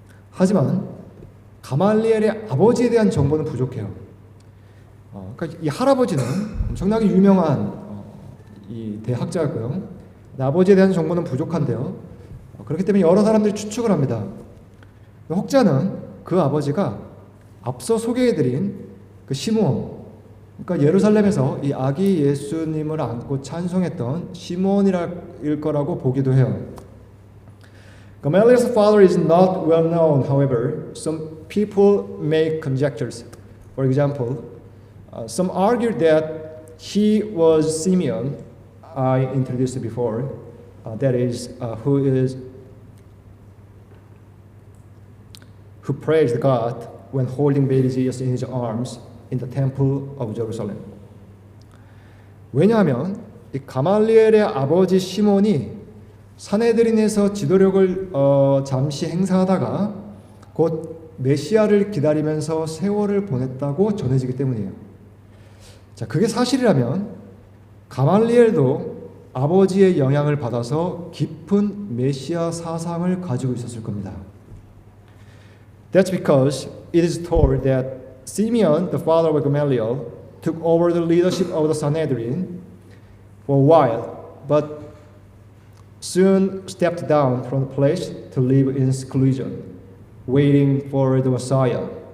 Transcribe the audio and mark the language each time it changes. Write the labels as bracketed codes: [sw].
[ko] 하지만 가말리엘의 아버지에 대한 정보는 부족해요. 그러니까 이 할아버지는 엄청나게 유명한 이 대학자였고요. 아버지에 대한 정보는 부족한데요. 그렇기 때문에 여러 사람들이 추측을 합니다. 혹자는 그 아버지가 앞서 소개해드린 그 시므온, 그러니까 예루살렘에서 이 아기 예수님을 안고 찬송했던 시므온일 거라고 보기도 해요. [en] Gamaliel's father is not well known, however. Some people make conjectures. For example, some argue that he was Simeon, I introduced before, that is, who praised God when holding baby Jesus in his arms in the temple of Jerusalem. [ko] 왜냐하면 이 가말리엘의 아버지 시몬이 사네드린에서 지도력을 잠시 행사하다가 곧 메시아를 기다리면서 세월을 보냈다고 전해지기 때문이에요. 자, 그게 사실이라면 가말리엘도 아버지의 영향을 받아서 깊은 메시아 사상을 가지고 있었을 겁니다. [en] That's because it is told that Simeon, the father of Gamaliel, took over the leadership of the Sanhedrin for a while, but soon stepped down from the place to live in seclusion, waiting for the Messiah.